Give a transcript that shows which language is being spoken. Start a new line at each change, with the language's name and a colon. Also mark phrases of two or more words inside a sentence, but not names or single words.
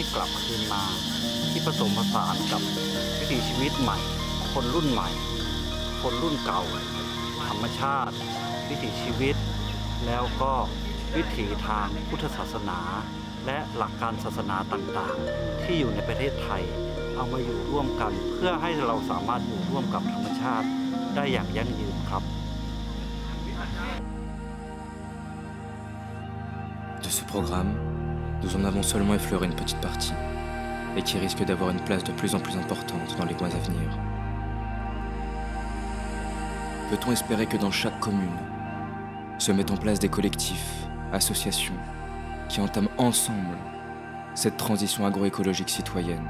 Thai: กลับคืนมาที่ผสมผสานกับวิถีชีวิตใหม่คนรุ่นใหม่คนรุ่นเก่าธรรมชาติวิถีชีวิตแล้วก็วิถีทางพุทธศาสนาและหลักการศาสนาต่างๆที่อยู่ในประเทศไทยเอามาอยู่ร่วมกันเพื่อให้เราสามารถอยู่ร่วมกับธรรมชาติได้อย่างยั่งยืนครับ
French: De ce programme, nous en avons seulement effleuré une petite partie, et qui risque d'avoir une place de plus en plus importante dans les mois à venir. Peut-on espérer que dans chaque commune se mettent en place des collectifs, associations, qui entament ensemble cette transition agroécologique citoyenne?